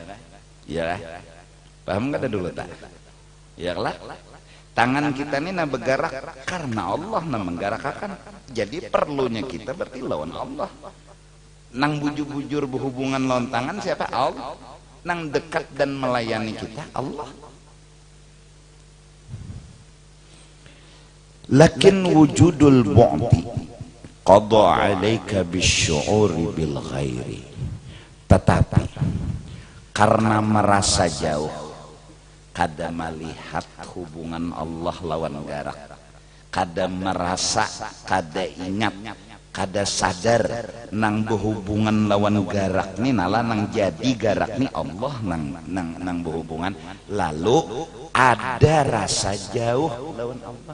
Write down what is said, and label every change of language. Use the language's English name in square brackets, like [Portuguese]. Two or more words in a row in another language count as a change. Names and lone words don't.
[Banjar] Ya kah? Paham kada dulu tak? Ya lah. Tangan kita ini nak bergerak karena Allah nak menggerakkan. Jadi perlunya kita berarti lawan Allah. Nang bujur-bujur berhubungan lawan tangan siapa? Allah. Nang dekat dan melayani kita Allah. [Arabic] لكن وجود البعد قضى عليك بالشعور بالغير. [Banjar] Tetapi karena merasa jauh, kada melihat hubungan Allah lawan garak, kada merasa, kada ingat, kada sadar nang berhubungan lawan garak ni nala nang jadi garak ni Allah nang berhubungan, lalu ada rasa jauh lawan Allah.